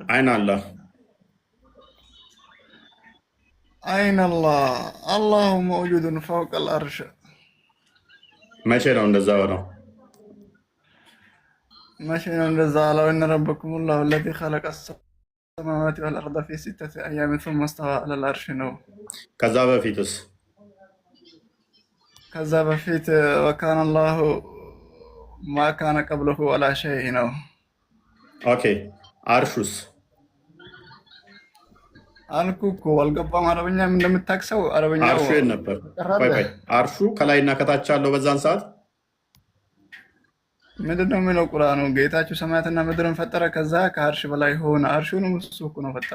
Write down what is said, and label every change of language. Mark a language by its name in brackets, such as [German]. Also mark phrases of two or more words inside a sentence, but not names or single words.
[Arabic] أين الله أين الله الله موجود فوق العرش። [Amharic] መቼ ነው እንደዛ ሆነው? መቼ ነው እንደዛ አለው? [Arabic] إن ربكم الله الذي خلق السماوات والأرض في 6 أيام ثم استوى على العرش ነው። [Amharic] ከዛ በፊትስ ከዛ በፊት [Arabic] وكان الله ما كان قبله ولا شيء ነው። [Amharic] ኦኬ አርሹስ አልኩ እኮ አልገባም። አረበኛም እንደምታክሰው አረበኛው አርሹ የት ነበር? ቆይ አርሹ ከላይና ከታች አለው በዛን ሰዓት ምንድነው የሚለው ቁርአኑ? ጌታችሁ ሰማያትና ምድርን ፈጠረ ከዛ ከአርሽ በላይ ሆነ። አርሹንም እሱ እኮ ነው ፈጠረው።